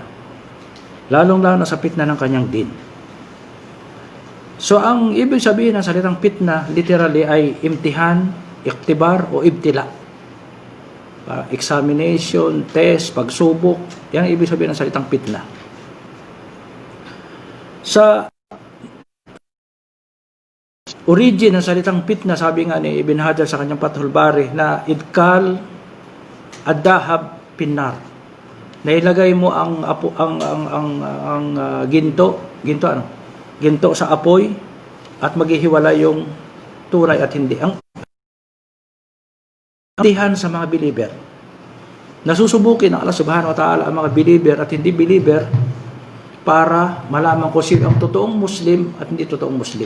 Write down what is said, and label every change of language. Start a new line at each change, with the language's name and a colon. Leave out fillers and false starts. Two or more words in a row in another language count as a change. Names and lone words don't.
Filipino: Lalong-lalo na sa fitnah ng kanyang din. So, ang ibig sabihin ng salitang fitnah, literally ay imtihan, iktibar, o ibtila.
English: Examination, test,
Filipino: pagsubok. Yan ang ibig sabihin ng salitang fitnah. Sa origin ng salitang fitnah, sabi nga ni Ibn Hajar sa kanyang Fathul Bari, na
Arabic: إدخال الذهب في النار.
Filipino: Nailagay mo ang ginto sa apoy at maghihiwala yung tunay at hindi. Ang tihan sa mga believer. Nasusubukin ng
Arabic: Allah Subhanahu wa Ta'ala
Filipino: ang mga believer at hindi believer para malaman ko sino ang totoong Muslim at hindi totoong Muslim.